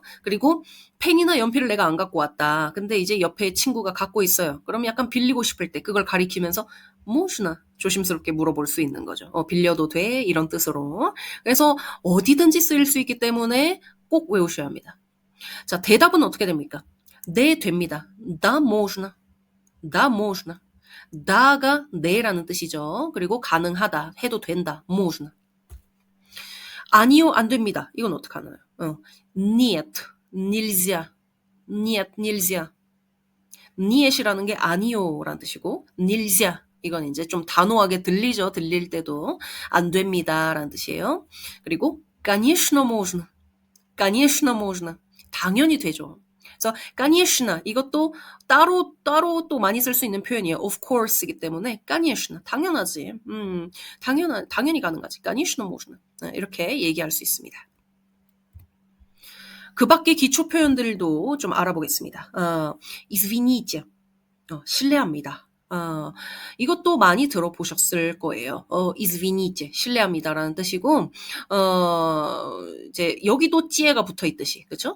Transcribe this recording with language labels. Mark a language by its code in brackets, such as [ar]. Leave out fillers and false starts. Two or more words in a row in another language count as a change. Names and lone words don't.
[ko] 그리고 펜이나 연필을 내가 안 갖고 왔다. 근데 이제 옆에 친구가 갖고 있어요. 그럼 약간 빌리고 싶을 때 그걸 가리키면서 무엇이나 조심스럽게 물어볼 수 있는 거죠. 빌려도 돼? 이런 뜻으로. 그래서 어디든지 쓰일 수 있기 때문에 꼭 외우셔야 합니다. 자, 대답은 어떻게 됩니까? 네, 됩니다. [ru] Да, можно. Да, можно. [ko] 다가 네라는 뜻이죠. 그리고 가능하다, 해도 된다, можно. 아니요, 안 됩니다. 이건 어떡하나요? [ru] Нет, нельзя. Нет, nельзя. [ko] niet이라는 게 아니요라는 뜻이고 nельзя 이건 이제 좀 단호하게 들리죠. 들릴 때도 안 됩니다라는 뜻이에요. [ru] 그리고 конечно можно. конечно можно. [ko] 당연히 되죠. 그래서 конечно 이것도 따로 또 많이 쓸 수 있는 표현이에요. [en] of course [ko] 이기 때문에 конечно 당연하지. 당연히 가능하지. [ru] конечно можно. [ko] 이렇게 얘기할 수 있습니다. 그 밖의 기초 표현들도 좀 알아보겠습니다. извините. 실례합니다. 이것도 많이 들어보셨을 거예요. извините, 실례합니다라는 뜻이고, 이제 여기도 찌에가 붙어 있듯이, 그렇죠?